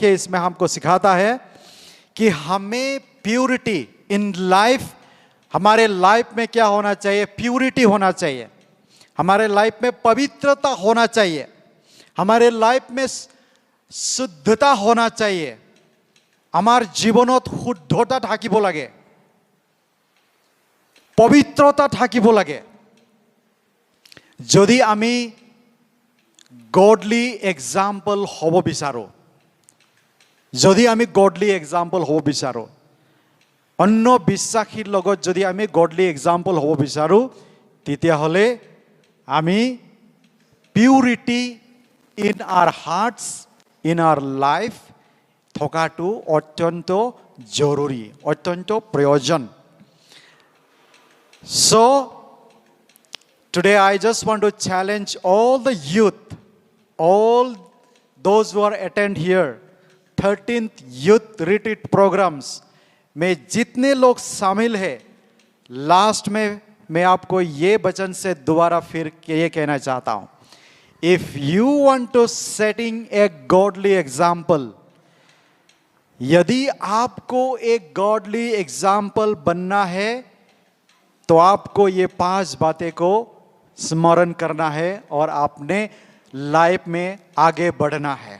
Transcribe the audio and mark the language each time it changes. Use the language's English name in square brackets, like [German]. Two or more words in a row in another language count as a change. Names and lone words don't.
[Hindi] है इसमें हमको सिखाता है कि हमें [English] purity in life, [Hindi] हमारे लाइफ में क्या होना चाहिए, प्यूरिटी होना चाहिए, हमारे लाइफ में पवित्रता होना चाहिए, हमारे लाइफ में शुद्धता होना चाहिए, [Assamese] আমার জীবনত শুদ্ধতা থাকিব লাগে, পবিত্রতা থাকিব লাগে। যদি আমি [English] godly example [Assamese] হব বিচাৰো, যদি আমি [English] godly example [Assamese] হব বিচাৰো, অন্য বিশ্বাসীৰ লগত যদি আমি [English] godly example [Assamese] হব বিচাৰো, তেতিয়াহ'লে আমি [English] purity in our hearts, in our life [Assamese] থকাটো অত্যন্ত জৰুৰী, অত্যন্ত প্ৰয়োজন। [English] So today I just want to challenge all the youth, all those who are attend here 13th youth retreat programs [Hindi] में जितने लोग शामिल हैं, लास्ट में मैं आपको ये वचन से दोबारा फिर ये कहना चाहता हूं, [English] if you want to setting a godly example, [Hindi] यदि आपको एक [English] godly example [Hindi] बनना है तो आपको ये 5 बातें को स्मरण करना है और अपने लाइफ में आगे बढ़ना है।